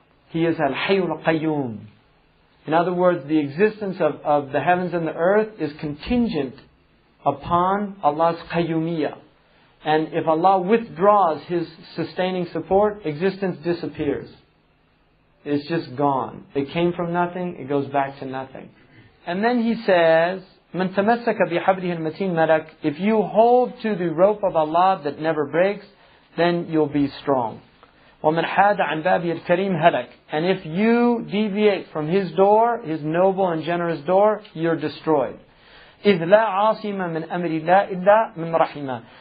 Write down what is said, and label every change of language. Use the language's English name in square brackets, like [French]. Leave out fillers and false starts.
[English] He is al-hayyul qayyum. In other words, the existence of the heavens and the earth is contingent upon Allah's qayyumiyyah. And if Allah withdraws His sustaining support, existence disappears. It's just gone. It came from nothing, it goes back to nothing. And then he says, [Arabic] مَنْ تَمَسَّكَ بِحَبْلِهِ الْمَتِينَ مَلَكَ. [English] If you hold to the rope of Allah that never breaks, then you'll be strong. [Arabic] وَمَنْ حَادَ عَنْ بَابِهِ الْكَرِيمِ هَلَكَ. [English] And if you deviate from His door, His noble and generous door, you're destroyed. [Arabic] إِذْ لَا عَاصِمَ مِنْ أَمْرِ اللَّهِ إِلَّا مِنْ رَحِمَهُ.